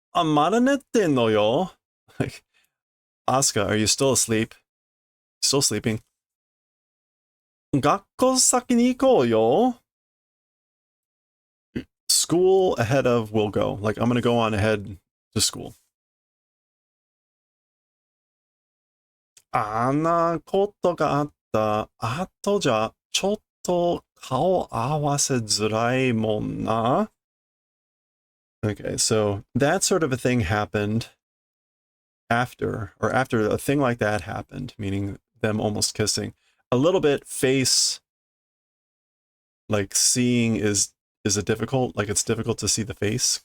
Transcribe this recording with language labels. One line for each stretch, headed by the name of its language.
Japanese: Amaranete no yo.
English: Like, Asuka, are you still asleep? Still sleeping?
Japanese: Gakko saki ni ikou yo.
English: School ahead of will go. Like, I'm gonna go on ahead to school.
Japanese: あんなことがあった後じゃ、ちょっと顔合わせづらいもんな.
English: Okay, so that sort of a thing happened after a thing like that happened, meaning them almost kissing. A little bit face, like seeing is a difficult, like it's difficult to see the face.